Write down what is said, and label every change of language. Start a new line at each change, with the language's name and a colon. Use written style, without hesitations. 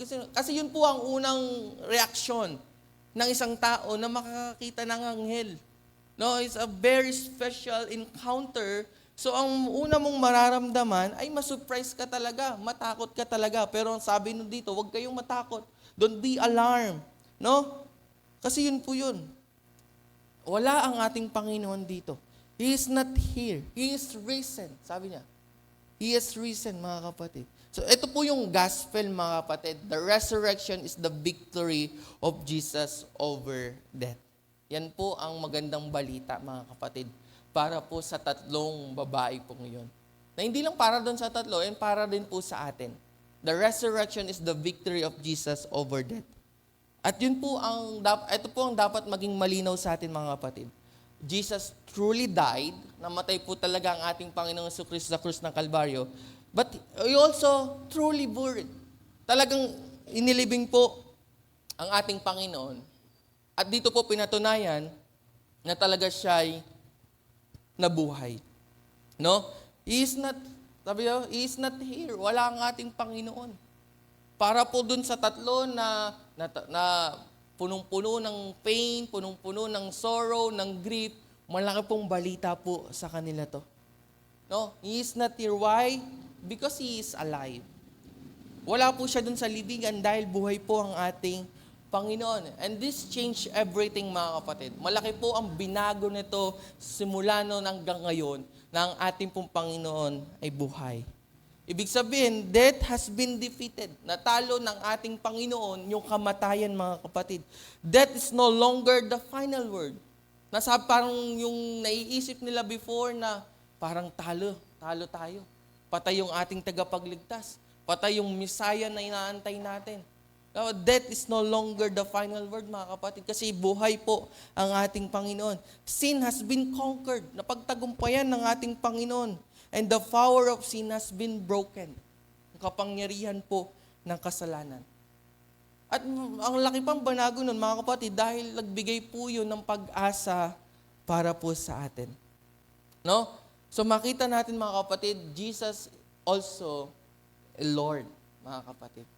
Filipino: Kasi yun po ang unang reaksyon ng isang tao na makakakita ng anghel.
English: No, it's a very special encounter.
Filipino: So ang una mong mararamdaman ay masurprise ka talaga, matakot ka talaga. Pero ang sabi nun dito, huwag kayong matakot.
English: Don't be alarmed.
Filipino: No? Kasi yun po yun. Wala ang ating Panginoon dito.
English: He is not here. He is risen.
Filipino: Sabi niya.
English: He is risen,
Filipino: mga kapatid. So ito po yung gospel mga kapatid.
English: The resurrection is the victory of Jesus over death.
Filipino: Yan po ang magandang balita mga kapatid para po sa tatlong babae po ngayon. Na hindi lang para doon sa tatlo, yan para din po sa atin.
English: The resurrection is the victory of Jesus over death.
Filipino: At yun po ito po ang dapat maging malinaw sa atin mga kapatid.
English: Jesus truly died,
Filipino: namatay po talaga ang ating Panginoong Jesucristo sa krus ng Kalbaryo,
English: but He also truly buried.
Filipino: Talagang inilibing po ang ating Panginoon. At dito po pinatunayan na talaga siya'y nabuhay. No?
English: He is not here.
Filipino: Wala ang ating Panginoon. Para po dun sa tatlo na punong-puno ng pain, punong-puno ng sorrow, ng grief, malaki pong balita po sa kanila to.
English: No? He is not here. Why? Because He is alive.
Filipino: Wala po siya dun sa libingan dahil buhay po ang ating Panginoon.
English: And this changed everything
Filipino: mga kapatid. Malaki po ang binago nito simula noon hanggang ngayon na ang ating pong Panginoon ay buhay. Ibig sabihin,
English: death has been defeated.
Filipino: Natalo ng ating Panginoon yung kamatayan mga kapatid.
English: Death is no longer the final word.
Filipino: Parang yung naiisip nila before na parang talo tayo. Patay yung ating tagapagligtas. Patay yung Messiah na inaantay natin.
English: Death is no longer the final word,
Filipino: mga kapatid, kasi buhay po ang ating Panginoon.
English: Sin has been conquered.
Filipino: Napagtagumpayan ng ating Panginoon.
English: And the power of sin has been broken.
Filipino: Ang kapangyarihan po ng kasalanan. At ang laki pang banago nun, mga kapatid, dahil nagbigay po yun ng pag-asa para po sa atin. No? So makita natin mga kapatid,
English: Jesus also a Lord,
Filipino: mga kapatid.